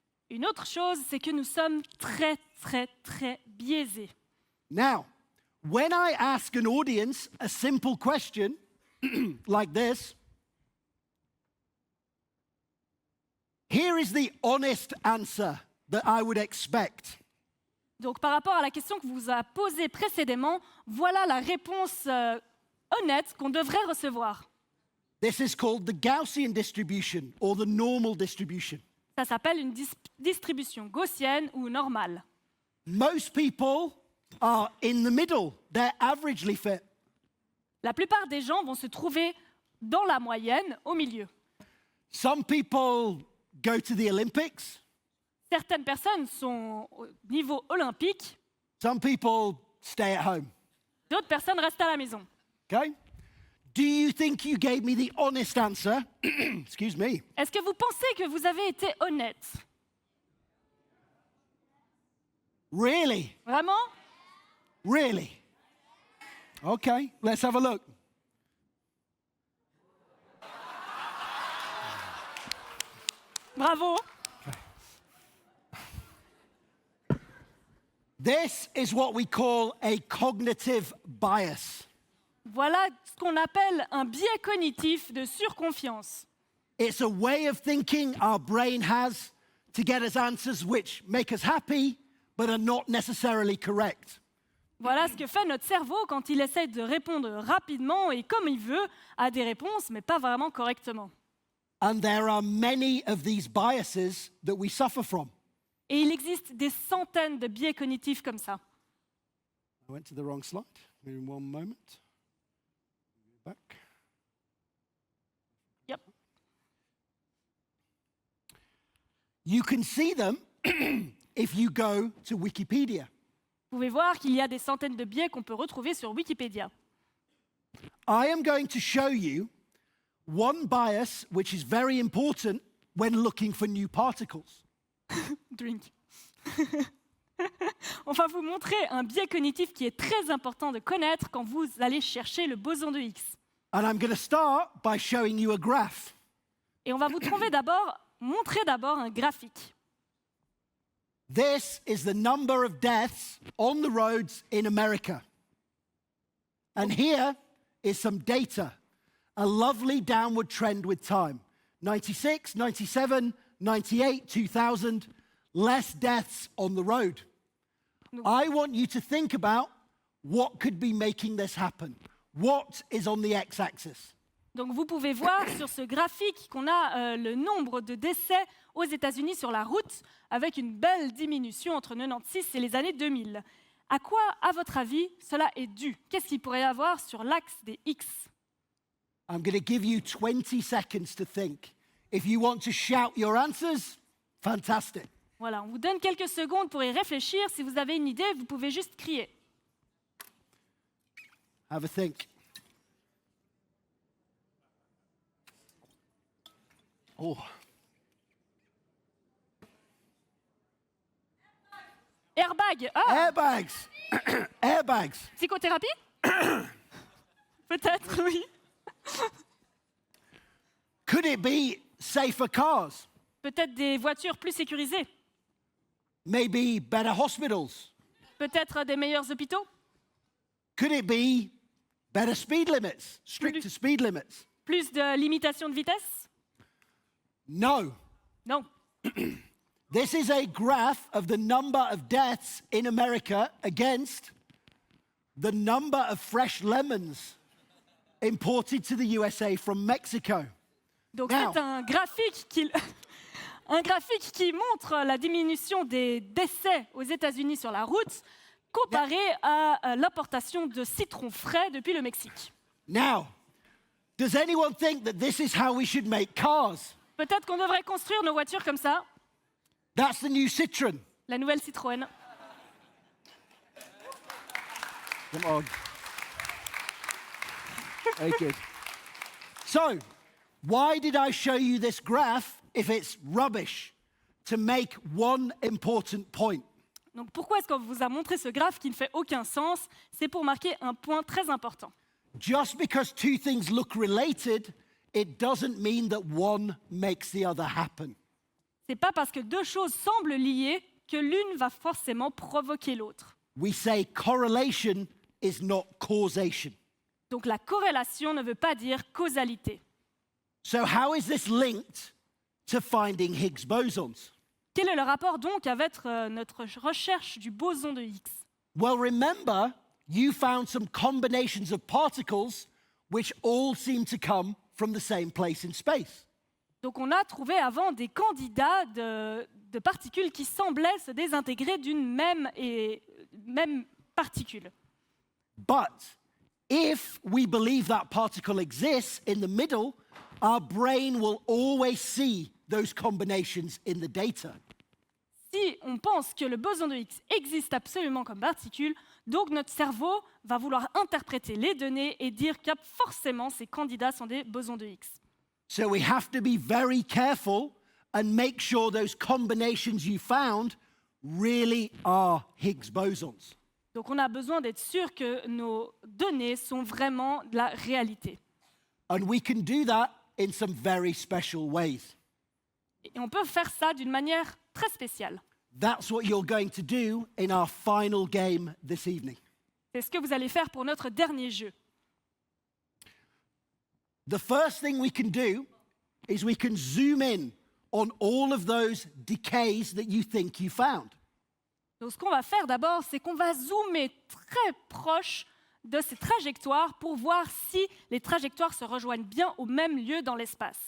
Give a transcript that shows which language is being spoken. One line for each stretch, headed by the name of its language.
French: Une autre chose, c'est que nous sommes très, très, très biaisés.
English: Now, when I ask an audience a simple question like this, here is the honest answer that I would expect.
French: Donc, par rapport à la question que vous a posée précédemment, voilà la réponse honnête qu'on devrait recevoir.
English: This is called the Gaussian distribution or the normal distribution.
French: Ça s'appelle une distribution gaussienne ou normale.
English: Most people are in the middle. They're averagely fit.
French: La plupart des gens vont se trouver dans la moyenne, au milieu.
English: Some people go to the Olympics.
French: Certaines personnes sont au niveau olympique,
English: Some people stay at home.
French: d'autres personnes restent à la maison.
English: Okay? Do you think you gave me the honest answer? Excuse me.
French: Est-ce que vous pensez que vous avez été honnête?
English: Really?
French: Vraiment?
English: Really? Okay, let's have a look.
French: Bravo!
English: This is what we call a cognitive bias.
French: Voilà ce qu'on appelle un biais cognitif de surconfiance.
English: It's a way of thinking our brain has to get us answers which make us happy but are not necessarily correct.
French: Voilà ce que fait notre cerveau quand il essaie de répondre rapidement et comme il veut à des réponses, mais pas vraiment correctement.
English: And there are many of these biases that we suffer from.
French: Et il existe des centaines de biais cognitifs comme ça.
English: I went to the wrong slide. In one moment. Back. Yep. You can see them if you go to Wikipedia.
French: Vous pouvez voir qu'il y a des centaines de biais qu'on peut retrouver sur Wikipédia.
English: I am going to show you one bias which is very important when looking for new particles. Drink.
French: On va vous montrer un biais cognitif qui est très important de connaître quand vous allez chercher le boson de Higgs.
English: And I'm going to start by showing you a graph.
French: Et on va vous montrer d'abord un graphique.
English: This is the number of deaths on the roads in America. And here is some data, a lovely downward trend with time. 96, 97, 98, 2000, less deaths on the road. I want you to think about what could be making this happen. What is on the x-axis?
French: Donc vous pouvez voir sur ce graphique qu'on a le nombre de décès aux États-Unis sur la route avec une belle diminution entre 96 et les années 2000. À quoi, à votre avis, cela est dû? Qu'est-ce qu'il pourrait y avoir sur l'axe des X?
English: I'm going to give you 20 seconds to think. If you want to shout your answers, fantastic.
French: Voilà, on vous donne quelques secondes pour y réfléchir. Si vous avez une idée, vous pouvez juste crier.
English: Have a think. Oh. Airbag. Ah, Airbags. Airbags.
French: psychothérapie? Peut-être, oui.
English: it be safer cars?
French: Peut-être des voitures plus sécurisées?
English: Maybe better hospitals?
French: Peut-être des meilleurs hôpitaux?
English: Could it be better speed limits, stricter speed limits?
French: Plus de limitation de vitesse?
English: No.
French: Non.
English: This is a graph of the number of deaths in America against the number of fresh lemons imported to the USA from Mexico.
French: Donc
English: Now.
French: c'est un graphique qui... un graphique qui montre la diminution des décès aux États-Unis sur la route comparé à l'importation de citrons frais depuis le Mexique.
English: Now, does anyone think that this is how we should make cars?
French: Peut-être qu'on devrait construire nos voitures comme ça,
English: That's the new Citroen.
French: la nouvelle Citroën.
English: Come on. Very good. So, why did I show you this graph if it's rubbish? To make one important point.
French: Donc pourquoi est-ce qu'on vous a montré ce graphe qui ne fait aucun sens? C'est pour marquer un point très important.
English: Just because two things look related, it doesn't mean that one makes the other happen.
French: C'est pas parce que deux choses semblent liées que l'une va forcément provoquer l'autre.
English: We say correlation is not causation.
French: Donc la corrélation ne veut pas dire causalité.
English: So how is this linked to finding Higgs bosons?
French: Quel est le rapport donc avec notre recherche du boson de Higgs?
English: Well, remember, you found some combinations of particles which all seem to come from the same place in space.
French: Donc on a trouvé avant des candidats de particules qui semblaient se désintégrer d'une même particule.
English: But if we believe that particle exists in the middle, our brain will always see those combinations in the data.
French: Si on pense que le boson de Higgs existe absolument comme particule, donc notre cerveau va vouloir interpréter les données et dire que forcément ces candidats sont des bosons de Higgs.
English: So we have to be very careful and make sure those combinations you found really are Higgs bosons.
French: Donc on a besoin d'être sûr que nos données sont vraiment de la réalité.
English: And we can do that in some very special ways.
French: Et on peut faire ça d'une manière très spéciale.
English: That's what you're going to do in our final game this evening.
French: C'est ce que vous allez faire pour notre dernier jeu.
English: The first thing we can do is we can zoom in on all of those decays that you think you found.
French: Donc ce qu'on va faire d'abord, c'est qu'on va zoomer très proche de ces trajectoires pour voir si les trajectoires se rejoignent bien au même lieu dans l'espace.